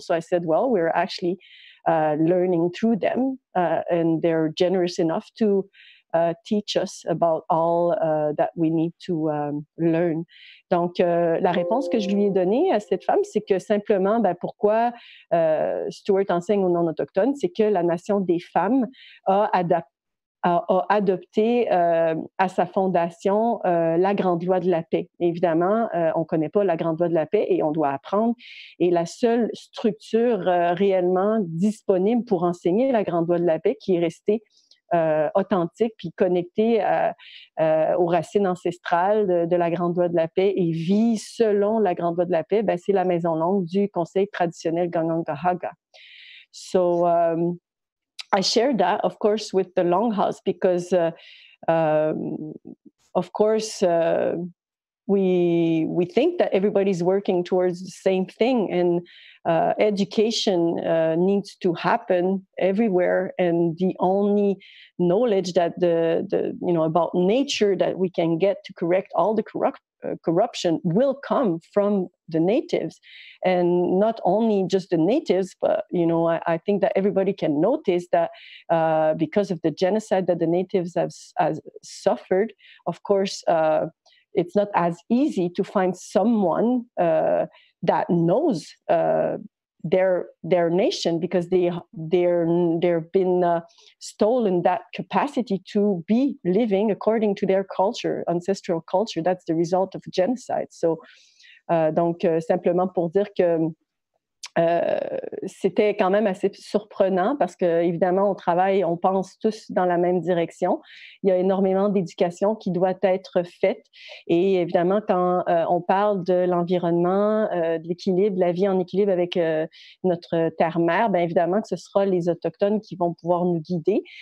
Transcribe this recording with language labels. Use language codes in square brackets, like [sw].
[en] So I said, well, we're actually learning through them, and they're generous enough to teach us about all that we need to learn. [fr] Donc, la réponse que je lui ai donnée à cette femme, c'est que simplement, pourquoi Stuart enseigne aux non-autochtones, c'est que la Nation des femmes a adopté à sa fondation la Grande Loi de la Paix. Évidemment, on ne connaît pas la Grande Loi de la Paix et on doit apprendre. Et la seule structure réellement disponible pour enseigner la Grande Loi de la Paix, qui est restée authentique puis connectée aux racines ancestrales de la Grande Loi de la Paix et vit selon la Grande Loi de la Paix, c'est la Maison Longue du Conseil traditionnel Kanyen'kehá:ka. [en] So I shared that, of course, with the Longhouse because, of course, we think that everybody's working towards the same thing, and education needs to happen everywhere. And the only knowledge that about nature that we can get to correct all the corruption will come from the natives, and not only just the natives, but I think that everybody can notice that because of the genocide that the natives have suffered, of course. It's not as easy to find someone that knows their nation, because they've been stolen that capacity to be living according to their culture, ancestral culture. That's the result of genocide. [fr] So, donc simplement pour dire que c'était quand même assez surprenant parce que, évidemment, on travaille, on pense tous dans la même direction. Il y a énormément d'éducation qui doit être faite. Et évidemment, quand on parle de l'environnement, de l'équilibre, de la vie en équilibre avec notre terre-mère, évidemment que ce sera les Autochtones qui vont pouvoir nous guider.